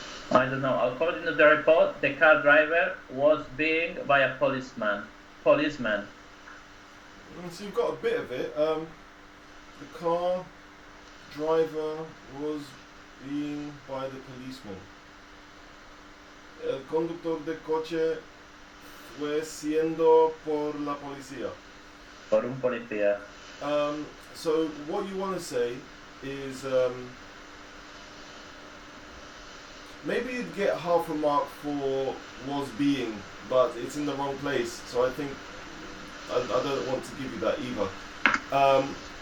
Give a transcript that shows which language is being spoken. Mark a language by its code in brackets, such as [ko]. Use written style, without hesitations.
[en] I don't know. According to the report, the car driver was being by a policeman. Policeman. So you've got a bit of it. The car driver was being by the policeman. [es] El conductor de coche fue siendo por la policía. Por un policía. [en] So what you want to say is maybe you'd get half a mark for was being, but it's in the wrong place. So I think I don't want to give you that either.